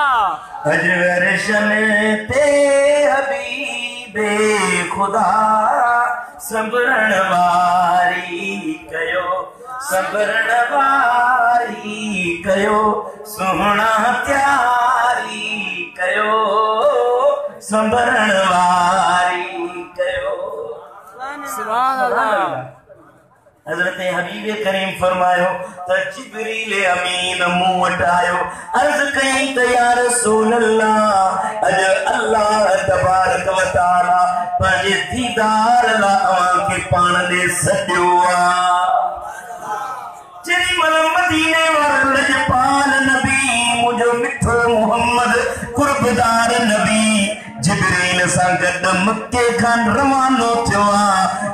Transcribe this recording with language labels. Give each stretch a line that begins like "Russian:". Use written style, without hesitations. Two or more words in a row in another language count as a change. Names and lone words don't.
Sindhi: अॼु अर्शन ते हबीबे खुदा संभरण वारी कयो, संभरण वारी कयो, सुहिणा त्यारी कयो, संभरण वारी कयो।
Arabic: سبحان الله.
Sindhi: हज़रत हबीब करीम फरमायो त जिब्रील अमीन मूं वटि आयो, अर्ज़ कयई त
Arabic: يا رسول الله,
Sindhi: अॼु
Arabic: الله تبارك وتعالى
Sindhi: पंहिंजे दीदार लाइ अव्हांखे पाण ॾे सॾियो आहे। जेॾीमहिल मदीने वारो लजपाल नबी मुंहिंजो मिठो मुहम्मद कुर्बदार नबी जिब्रील सां गॾु मके खां रवानो थियो आहे।